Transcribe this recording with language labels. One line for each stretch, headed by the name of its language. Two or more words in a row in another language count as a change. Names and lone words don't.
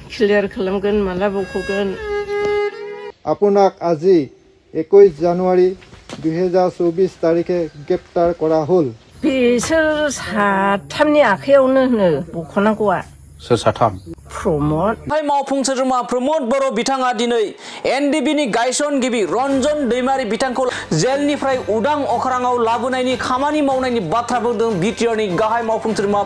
Bodo: क्लियार खालामगोन माला बख'गोन
Assamese: আপোনাক আজি 21 জানুৱাৰী 2024 তাৰিখে গ্ৰেপ্তাৰ কৰা হ'ল
Bodo: बिसोर साथामनि आखायावनो होनो बख'नांगौआ सोर साथाम प्रमद मावफुं सोद्रोमा प्रमद बर' बिथाङा दिनै एनडिबिनि गायसनगिरि रन्जन दैमारि बिथांखौ जेलनिफ्राय उदां अख्राङाव लाबोनायनि खामानि मावनायनि बाथ्रा बुंदों बिटिआरनि गाहाय मावफुं सोद्रोमा